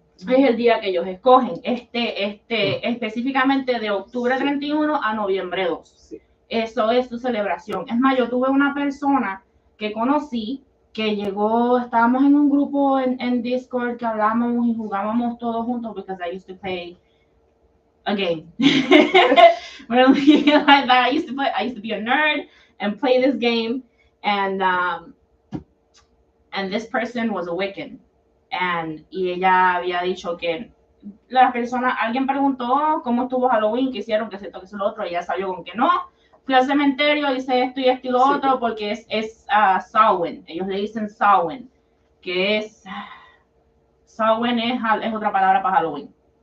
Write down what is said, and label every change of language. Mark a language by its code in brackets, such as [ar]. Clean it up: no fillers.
[es] Es el día que ellos escogen, específicamente de octubre 31 a noviembre 2. Sí. Eso es su celebración. Es más, yo tuve una persona que conocí que llegó, estábamos en un grupo en Discord que hablábamos y jugábamos todos juntos [en] because I used to play a game. Really, like that. I used to be a nerd and play this game, and this person was a Wiccan. [es] Y ella había dicho que alguien preguntó cómo estuvo Halloween, qué hicieron, que se toque eso lo otro, y ella salió con que no. Fui al cementerio, hice esto y esto y lo otro, porque es Samhain. Ellos le dicen Samhain, que Samhain es otra palabra para Halloween.